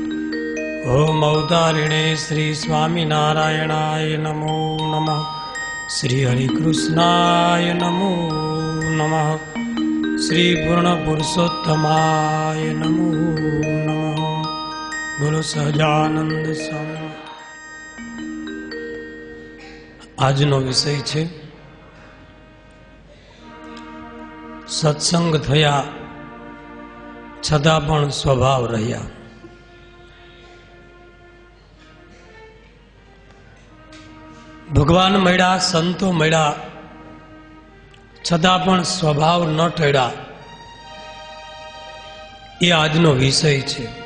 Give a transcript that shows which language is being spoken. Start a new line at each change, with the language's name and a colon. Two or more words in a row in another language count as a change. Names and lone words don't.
Sanskrit: ओम अवतारिणे श्री स्वामीनारायणाय नमो नमः। श्री हरिकृष्णाय नमो नमः। श्री पूर्ण पुरुषोत्तमाय नमो नमः।
Hindi: बोलो सहजानंद स्वामी।
Gujarati: આજનો વિષય છે સત્સંગ થયા છતાં પણ સ્વભાવ રહ્યા। ભગવાન મળ્યા, સંતો મળ્યા, છતાં પણ સ્વભાવ ન ટળ્યા, એ આજનો વિષય છે।